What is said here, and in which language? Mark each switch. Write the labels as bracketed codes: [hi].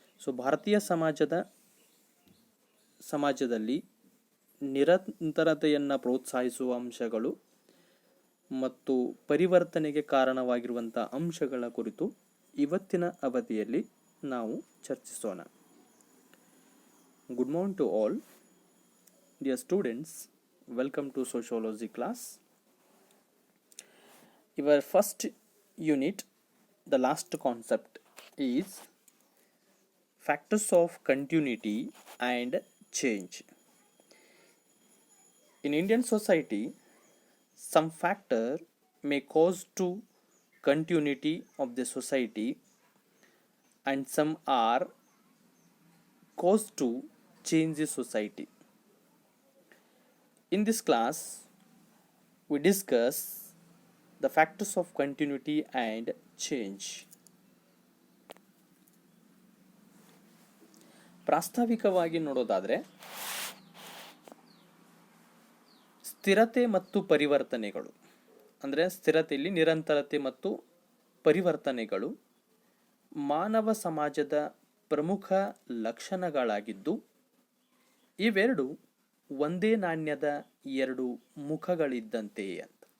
[kn] ಭಾರತೀಯ ಸಮಾಜದಲ್ಲಿ ನಿರಂತರತೆಯನ್ನು ಪ್ರೋತ್ಸಾಹಿಸುವ ಅಂಶಗಳು ಮತ್ತು ಪರಿವರ್ತನೆಗೆ ಕಾರಣವಾಗಿರುವಂಥ ಅಂಶಗಳ ಕುರಿತು ಇವತ್ತಿನ ಅವಧಿಯಲ್ಲಿ ನಾವು ಚರ್ಚಿಸೋಣ. [en] Good morning to all dear students, welcome to sociology class. Your first unit, the last concept is factors of continuity and change. In Indian society, some factor may cause to continuity of the society and some are cause to change the society. In this class, we discuss the factors of continuity and change. [kn] ಪ್ರಾಸ್ತಾವಿಕವಾಗಿ ನೋಡೋದಾದರೆ, ಸ್ಥಿರತೆ ಮತ್ತು ಪರಿವರ್ತನೆಗಳು ಅಂದರೆ ಸ್ಥಿರತೆಯಲ್ಲಿ ನಿರಂತರತೆ ಮತ್ತು ಪರಿವರ್ತನೆಗಳು ಮಾನವ ಸಮಾಜದ ಪ್ರಮುಖ ಲಕ್ಷಣಗಳಾಗಿದ್ದು, ಇವೆರಡು ಒಂದೇ ನಾಣ್ಯದ ಎರಡು ಮುಖಗಳಿದ್ದಂತೆ ಅಂತ.